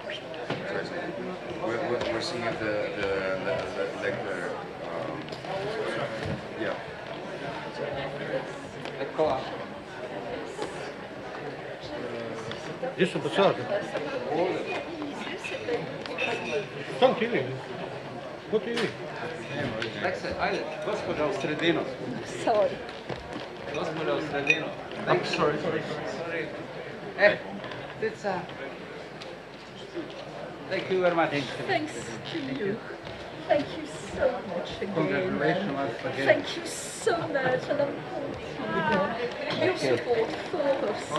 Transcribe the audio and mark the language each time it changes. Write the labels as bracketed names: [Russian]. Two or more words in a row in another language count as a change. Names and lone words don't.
[English] We're seeing if the leg there. Yeah. [Italian] Eccola. Giusto passato. Tranquilli. [English] What do you mean? [Serbian] Ajde, gospođa u sredinu. [English] Sorry. [Serbian] Gospođa u sredinu. [English] I'm sorry. Tica. Thank you very much. Thanks to you. Thank you so much again. Congratulations once again. Thank you so much, and I'm thanking your support for us.